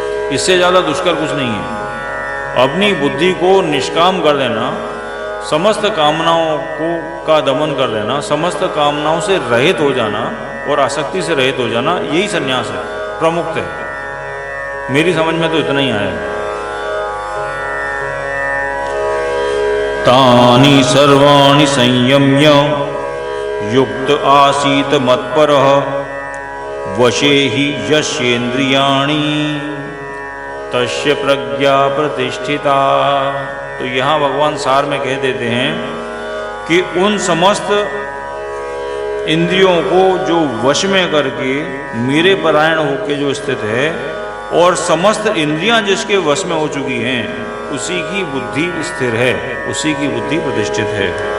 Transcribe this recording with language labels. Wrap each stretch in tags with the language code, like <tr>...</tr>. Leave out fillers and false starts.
<hi>इससे ज्यादा दुष्कर कुछ नहीं है। अपनी बुद्धि को निष्काम कर देना, समस्त कामनाओं का दमन कर देना, समस्त कामनाओं से रहित हो जाना और आसक्ति से रहित हो जाना, यही संन्यास है, प्रमुख है। मेरी समझ में तो इतना ही आया है।</hi> <sa>तानि सर्वाणि संयम्य युक्त आसीत मत्परः वशे हि यस्येन्द्रियाणि तस्य प्रज्ञा प्रतिष्ठिता।</sa> <hi>तो यहाँ भगवान सार में कह देते हैं कि उन समस्त इंद्रियों को जो वश में करके मेरे परायण होकर जो स्थित है, और समस्त इंद्रियां जिसके वश में हो चुकी हैं, उसी की बुद्धि स्थिर है, उसी की बुद्धि प्रतिष्ठित है।</hi>